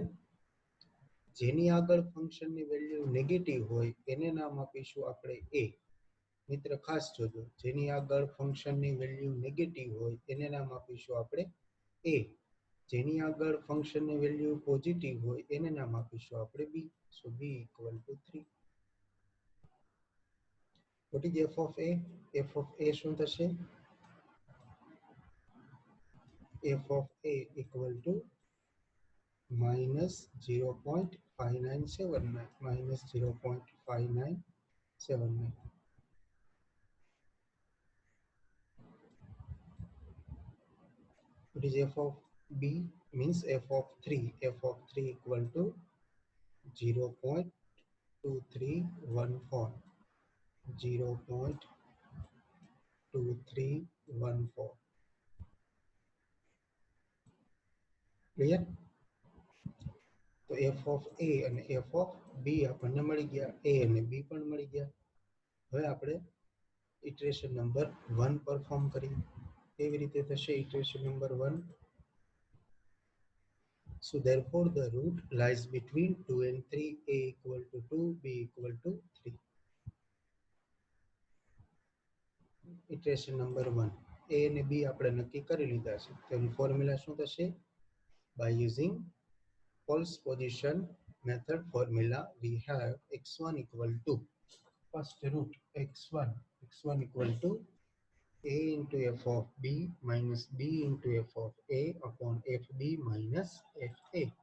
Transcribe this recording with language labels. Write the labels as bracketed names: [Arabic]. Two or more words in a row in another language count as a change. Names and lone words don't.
[Gujarati] જેની આગળ ફંક્શનની વેલ્યુ નેગેટિવ હોય એને નામ આપીશું આપણે a. મિત્ર ખાસ જોજો, જેની આગળ ફંક્શનની વેલ્યુ નેગેટિવ હોય એને નામ આપીશું આપણે a. જેની આગળ ફંક્શનની વેલ્યુ પોઝિટિવ હોય એને નામ આપીશું આપણે b. [English] સો b equal to 3. What is f of a? f of a [Gujarati] શું થશે? [English] f of a equal to -0.5979. 0.5979 minus 0.5979. It is f of b means f of 3. F of 3 equal to 0.2314. 0.2314. Clear? [Gujarati] તો [English] f of a [Gujarati] અને [English] f of b [Gujarati] આપણને મળી ગયા, a અને b પણ મળી ગયા. હવે આપણે [English] iteration number 1 [Gujarati] પરફોર્મ કરીએ. કેવી રીતે થશે [English] iteration number 1? So therefore the root lies between 2 and 3, a equal to 2, b equal to 3. iteration number 1, [Gujarati] a અને b આપણે નક્કી કરી લીધા છે. તેની ફોર્મ્યુલા શું થશે? [English] By using false position method formula, we have x1 equal to first root x1 equal to a into f of b minus b into f of a upon fb minus fa.